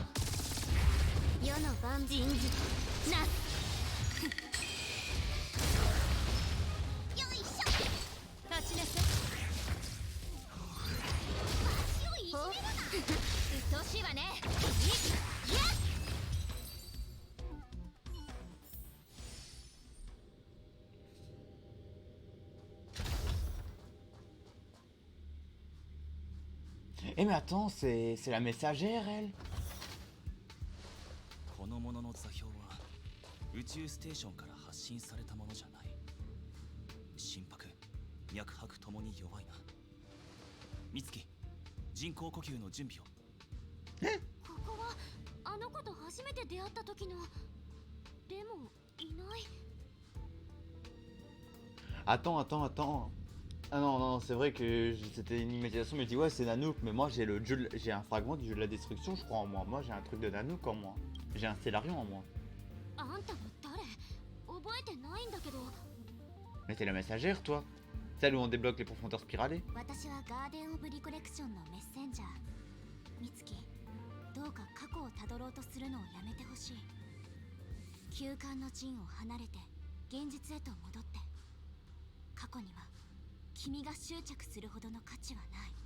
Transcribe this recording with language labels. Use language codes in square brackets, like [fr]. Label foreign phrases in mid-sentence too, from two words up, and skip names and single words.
[ja] 世の万人事な。よいしょ。立ちなさい。足をいじめるな。うっとうしいわね。いや。 [fr] Eh mais attends, c'est la messagère elle. [ja] このものの座標は宇宙ステーションから発信されたものじゃない。心拍、脈拍ともに弱いな。美月、人工呼吸の準備を。ここはあの子と初めて出会った時の。でもいない。 [fr] Attends. Ah non, non, c'est vrai que c'était une imagination, mais je dis ouais, c'est Nanook, mais moi j'ai un fragment du jeu de la destruction, je crois en moi. Moi j'ai un truc de Nanook en moi. J'ai un Stellarion en moi. [ja] あんたは誰？覚えてないんだけど。 [fr] Mais t'es la messagère, toi. Celle où on débloque les profondeurs spiralées. [ja] 私はガーデン・オブ・リコレクションのメッセンジャー。美月、どうか過去をたどろうとするのをやめてほしい。休館の陣を離れて現実へと戻って。過去には君が執着するほどの価値はない。